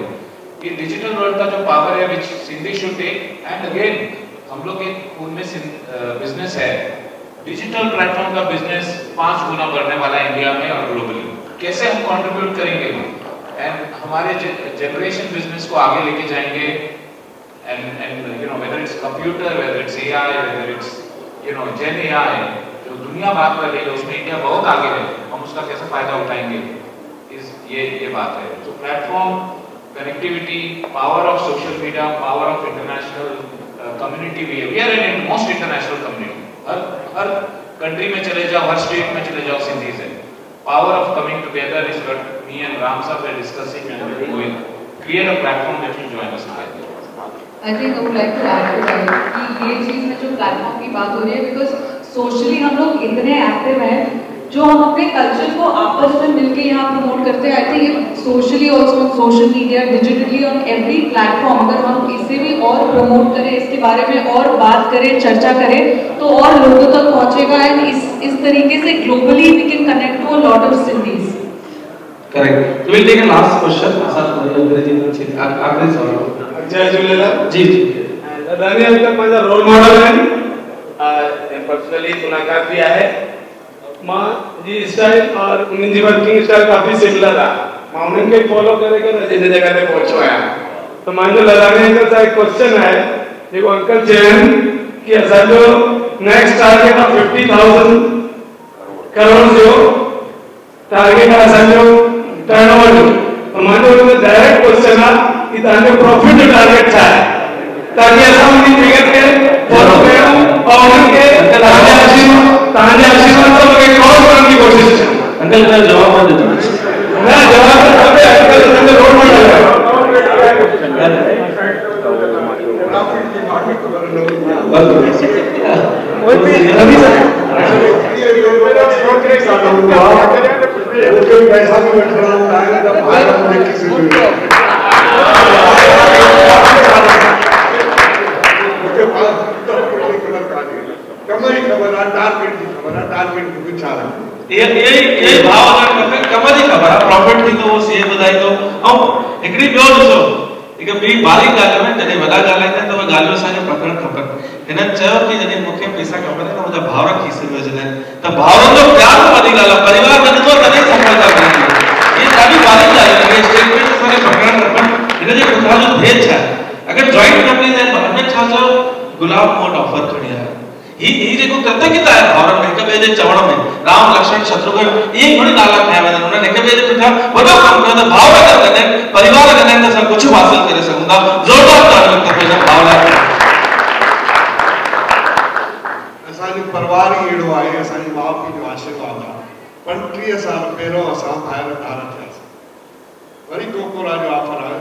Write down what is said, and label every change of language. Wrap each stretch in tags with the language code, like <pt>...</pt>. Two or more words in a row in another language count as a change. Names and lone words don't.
<hi>ये डिजिटल वर्ल्ड का जो पावर है</hi> <en>which Sindhi should take and again</en> <hi>हम लोग के खून में बिजनेस है</hi> <en>digital platform</en> <hi>का बिजनेस 5 गुना बढ़ने वाला है इंडिया में और ग्लोबली। कैसे हम कंट्रीब्यूट करेंगे एंड हमारे</hi> <en>generation business</en> <hi>को आगे लेके जाएंगे</hi> <en>and whether it's computer whether it's AI whether it's Gen AI</en> <hi>जो दुनिया बात कर रही है उसमें इंडिया बहुत आगे है हम उसका कैसे फायदा उठाएंगे ये बात है।</hi> <en>तो platform connectivity power of social media power of international community we are in most international community</en> <hi>हर कंट्री में चले जाओ हर स्टेट में चले जाओ सिंधीज है।</hi> <en>Power of coming together is what me and Ram sir were discussing and we will create a platform that will join us together. I think I would like to add to that</en> <hi>कि ये चीज़ में जो प्लेटफॉर्म की बात हो रही है</hi> <en>because socially</en> <hi>हम लोग इतने एक्टिव हैं जो हम अपने कल्चर को आपस में मिलके यहाँ प्रमोट करते हैं।</hi> <en>I think socially also on social media digitally on every platform</en> <hi>अगर हम इसे भी और प्रमोट करें इसके बारे में और बात करें चर्चा करें तो और लोगों तक पहुँचेगा एंड इस तरीके से</hi> <en>globally we can connect to a lot of Sindhis.</en> <hi>करेक्ट।</hi> <en>So we'll take a last question.</en> <hi>आखिरी सवाल। जय झूलेलाल जी</hi> <sd>लदानी अंकल माझा रोल मॉडल आहे पर्सनली मुलाकात भी आहे मां जी स्टाइल और उन्हनि जी</sd> <en>working style</en> <sd>काफी सिमिलर आहे मां उन्हनि खे फॉलो करे करे जिन जगह ते पहुचो आहियां तो मुंहिंजो लदानी अंकल सां हिकु क्वेश्चन आहे जेको अंकल चयनि कि असांजो</sd> <en>next target of</en> <sd>50,000 करोड़ जो टारगेट आहे असांजो टर्नओवर जो तो मुंहिंजो</sd> <en>direct question</en> <sd>आहे कि तव्हांजो प्रॉफिट जो टारगेट छा आहे ताकि असां उन फिगर खे फॉलो कयूं और उनके तव्हांजे आशीर्वाद सां उनखे क्रॉस करण जी कोशिश कयूं</sd> <hi>अंकल का जवाब दे</hi> <sd>ना जवाब खपे अंकल असांजो रोल मॉडल आहे पैसा भी बैठ रहा कमरी खबर आहे टारगेट जी खबर आहे टारगेट जो कुछ आ रहा ये भाव अगर खपे कमरी खबर आहे प्रॉफिट थी तो वो सीए ॿुधाई तो ऐं हिकड़ी ॿियो ॾिसो हिकु ॿी बारी ॻाल्हि में जॾहिं वॾा ॻाल्हाईंदा आहिनि त उहे ॻाल्हियूं असांखे पकड़णु खपनि हिननि चयो कि जॾहिं मूंखे पैसा खपनि त मुंहिंजा भाउर खीसे में विझंदा आहिनि त भाउरनि जो प्यार त वॾी ॻाल्हि आहे परिवार गॾु थो तॾहिं सफलता मिलंदी ये ॾाढी बारी ॻाल्हि आहे इहे स्टेटमेंट असांखे पकड़णु खपनि हिन जे पुठियां जो ध्येय छा आहे अगरि जॉइंट कंपनीज़ आहिनि हुननि छा चयो गुलाब मूं वटि ऑफर खणी आयो ही जेको कृतज्ञता आहे भाउरनि में हिक ॿिए जे चवण में राम लक्ष्मण शत्रुघ्न इहे थोरी नाला खया वेंदा आहिनि हुननि हिक ॿिए जे पुठियां वॾो कमु कयो त भाउर गॾु आहिनि परिवार गॾु आहिनि त असां कुझु हासिल करे सघूं था ज़ोरदार तालियूं खपे हिन भाउ लाइ असांजो परिवार ई अहिड़ो आहे असांजे माउ पीउ जो आशीर्वाद आहे 35 साल पहिरियों असां ॿाहिरि ॿार थियासीं वरी कोकोरा जो ऑफर आयो</sd>